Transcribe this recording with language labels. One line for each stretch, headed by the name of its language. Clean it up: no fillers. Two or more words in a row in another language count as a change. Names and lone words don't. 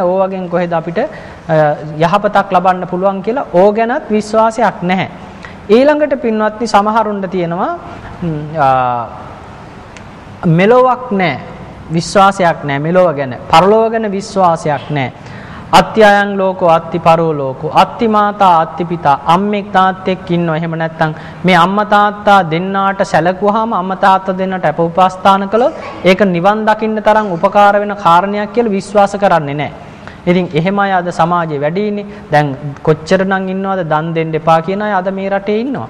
Sinhala: ඕවගෙන් කොහෙද අපිට යහපතක් ලබන්න පුළුවන් කියලා ඕ ගැනත් විශ්වාසයක් නැහැ. ඊළඟට පින්වත්නි සමහරුන්ට තියෙනවා මෙලොවක් නැහැ. විශ්වාසයක් නැහැ මෙලොව ගැන. පරලොව ගැන විශ්වාසයක් නැහැ.
Pali: අත්‍යයන් ලෝකෝ අත්ති පරෝ ලෝකෝ අත්ති මාතා අත්ති පිතා
Sinhala: අම්මෙක් තාත්තෙක් ඉන්නවා. එහෙම නැත්නම් මේ අම්මා තාත්තා දෙන්නාට සැලකුවාම අම්මා තාත්තා දෙන්නට අප උපස්ථාන කළොත් ඒක නිවන් දකින්න තරම් උපකාර වෙන කාරණයක් කියලා විශ්වාස කරන්නේ නැහැ. ඉතින් එහෙම අය අද සමාජයේ වැඩි ඉන්නේ. දැන් කොච්චරනම් ඉන්නවද දන් දෙන්න එපා කියන අය අද මේ රටේ ඉන්නවා.